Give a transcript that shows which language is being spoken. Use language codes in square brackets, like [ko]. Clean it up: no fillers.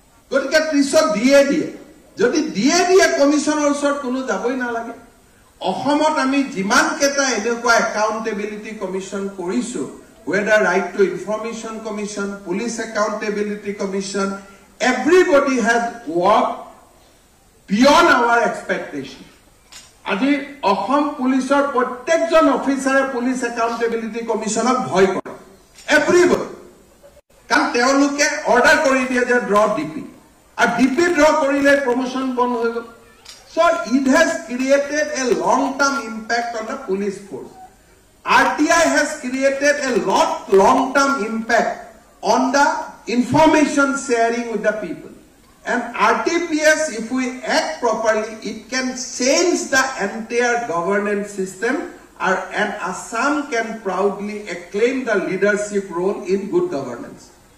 [as] গতিকে 30 দিয়ে যদি দিয়ে কমিশনৰ ওচৰত কোনো যাবই নালাগে অসমত আমি যিমান কেটা এনেকুৱা একাউন্টেবিলিটি কমিশন কৰিছো [en] whether right to information commission police accountability commission everybody has worked beyond our expectation. [as] আজি অসম পুলিচৰ প্ৰত্যেকজন অফিচাৰে পুলিচ একাউণ্টেবিলিটি কমিশ্যনক ভয় কৰে এভৰিবডি কাৰণ তেওঁলোকে অৰ্ডাৰ কৰি দিয়ে যে ড্ৰ ডিপি আৰু ডিপি ড্ৰ কৰিলে প্ৰমোশ্যন বন্ধ হৈ গ'ল [en] so it has created a long term impact on the police force. RTI has created a long term impact on the information sharing with the people. And RTPS, if we act properly, it can change the entire governance system and Assam can proudly acclaim the leadership role in good governance.